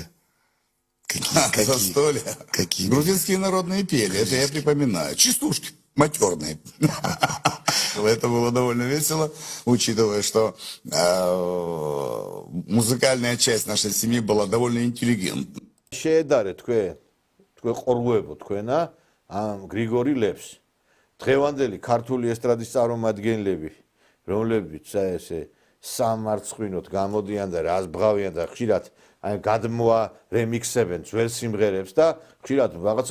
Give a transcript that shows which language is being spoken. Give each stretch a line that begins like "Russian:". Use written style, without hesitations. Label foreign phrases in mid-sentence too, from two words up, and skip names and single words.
Russian: Какие? Застолья? Какие? Грузинские народные пели, это я припоминаю. Частушки, матерные. Это было довольно весело, учитывая, что музыкальная часть нашей семьи была довольно интеллигентной.
Georgian: შეედარეთ თქვენ ყორღუებო თქვენა ამ გრიგორი ლეფს. დღევანდელი ქართული ესტრადის წარმომადგენლები, რომლებიც ესე სამარცხვინოთ გამოდიან და რას ბღავიან და ხშირად აი გადმოა რემიქსებენ ძველ სიმღერებს და ხშირად რაღაცა